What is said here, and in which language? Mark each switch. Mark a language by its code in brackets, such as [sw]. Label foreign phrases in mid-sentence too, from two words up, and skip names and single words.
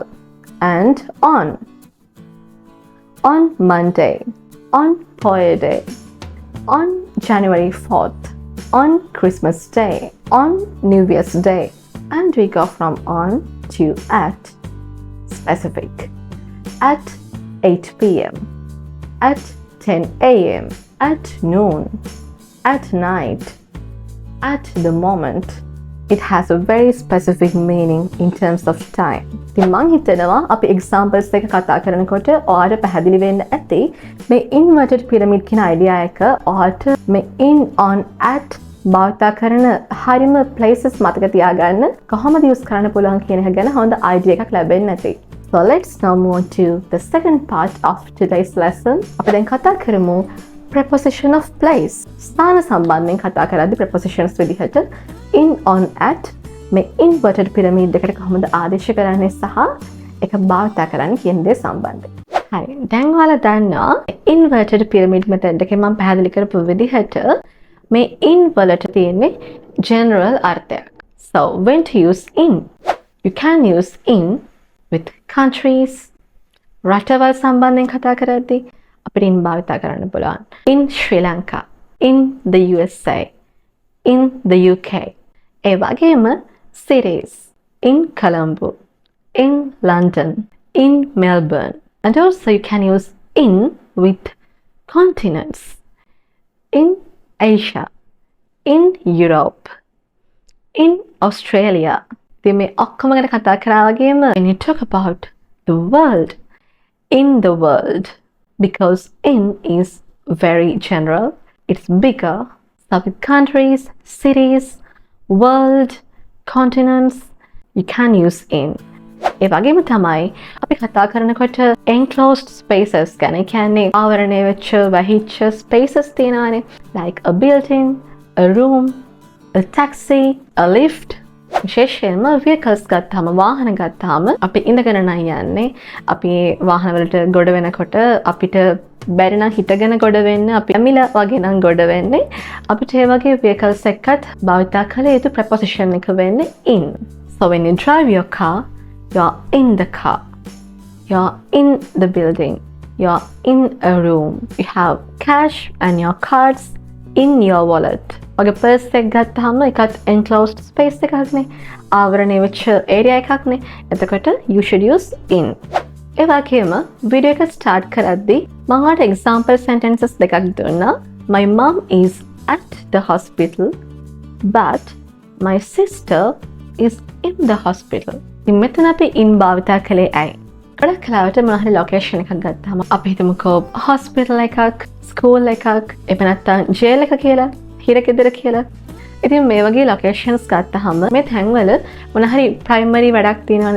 [en] And on Monday, on Poyer Day, on January 4th, on Christmas Day, on New Year's Day, and we go from on to at, specific, at 8 p.m, at 10 a.m, at noon, at night, at the moment. It has a very specific meaning in terms of time. [si] ඉතින් මං හිතනවා අපි examples එක කතා කරනකොට ඔයාලට පැහැදිලි වෙන්න ඇති මේ [en] inverted pyramid [si] කියන idea එක ඔයාලට මේ [en] in on at [si] භාවිත කරන හරිම places මතක තියාගන්න කොහොමද use කරන්න පුළුවන් කියන එක ගැන හොඳ idea එකක් ලැබෙන්න ඇති. [en] So let's now move to the second part of today's lesson. [si] අපි දැන් කතා කරමු [en] preposition of place. [si] ස්ථාන සම්බන්ධයෙන් කතා කරද්දී prepositions විදිහට [en] in on at [si] මේ [en] inverted pyramid [si] එකට කොහොමද ආදේශ කරන්නේ සහ ඒක භාවිත කරන්නේ කියන දේ සම්බන්ධයෙන්. හරි. දැන් ඔයාලා දන්නවා [en] inverted pyramid method [si] එකේ මම පැහැදිලි කරපු විදිහට මේ in වලට තියෙන්නේ general අර්ථයක්. [en] So when to use in? You can use in with countries. [si] රටවල් සම්බන්ධයෙන් කතා කරද්දී අපිට in භාවිත කරන්න පුළුවන්. [en] In Sri Lanka, in the USA, in the UK. [si] ඒ වගේම [en] cities, in Colombo, in London, in Melbourne. And also you can use in with continents. In Asia, in Europe, in Australia. [si] ඉතින් මේ ඔක්කොම ගැන කතා කරා වගේම [en] when you talk about the world, in the world, because in is very general, it's bigger. So with countries, cities, world, continents, you can use in. [si] ඒ වගේම තමයි අපි කතා කරනකොට [en] enclosed spaces [si] ගැන කියන්නේ ආවරණය වෙච්ච වහිච්ච spaces තියෙනවානේ, [en] like a building, a room, a taxi, a lift. [si] විශේෂයෙන්ම vehicles ගත්තාම වාහන ගත්තාම අපි ඉඳගෙන නම් යන්නේ. අපි වාහන වලට ගොඩ වෙනකොට අපිට බැරි නම් හිටගෙන ගොඩ වෙන්න, අපි ඇමිලා වගේ නම් ගොඩ වෙන්නේ. අපිට ඒ වගේ vehicles එකත් භාවිත කළ යුතු preposition එක වෙන්නේ in. [en] So when you drive your car, you're in the car. You're in the building. You're in a room. You have cash and your cards in your wallet. [si] ඔගේ purse එක ගත්තාම ඒකත් enclosed space එකක්නේ. ආවරණය වෙච්ච area එකක්නේ. එතකොට [en] you should use in. [si] ඒ වගේම video එක start කරද්දී මම ඔයාලට [en] example sentences [si] දෙකක් දුන්නා. [en] My mom is at the hospital, but my sister is in the hospital. [si] ඉතින් මෙතන අපි in භාවිත කළේ ඇයි? ගොඩක් කලාවට මොන හරි location එකක් ගත්තාම අපි හිතමුකෝ hospital එකක්, school එකක්, එහෙම නැත්නම් jail එක කියලා, හිරගෙදර කියලා. ඉතින් මේ වගේ ලොකේෂන්ස් ගත්තහම මේ තැන්වල මොන හරි ප්‍රයිමරි වැඩක් තියෙනවනේ.